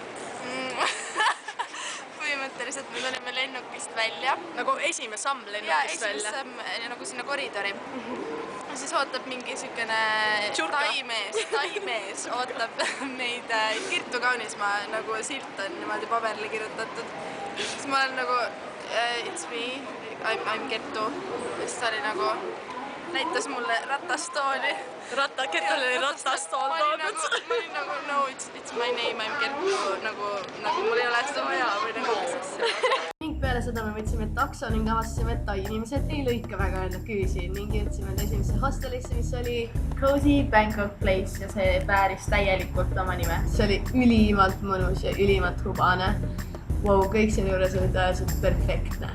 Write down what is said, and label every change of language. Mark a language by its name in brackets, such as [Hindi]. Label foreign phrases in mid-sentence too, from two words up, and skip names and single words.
[Estonian] Põhimõtteliselt me tulime lennukist välja. Nagu esimene samm lennukist välja? Jaa, esimene samm nagu sinna koridori. Siis ootab mingi sükene taimees ootab meid Kertu Kaunismaa, nagu silt on niimoodi paberile kirjutatud. Siis ma olen nagu, [English] it's me, I'm Kertu. [Estonian] Siis ta oli nagu, näitas mulle ratastooli. Kertul oli ratastool toodud. Ma olin nagu, [English] no, it's my name, I'm Kertu. [Estonian] Nagu mul ei ole seda vaja või nagu mis asja. Ning peale seda me võtsime takso ning avastasime, et tai inimesed ei lõika väga enda küüsi ning jõudsime esimesse hostelisse, mis oli Cozy Bangkok Place ja see vääris täielikult oma nime. See oli ülimalt mõnus ja ülimalt hubane. Wow, kõik selle juures oli tõeliselt perfektne.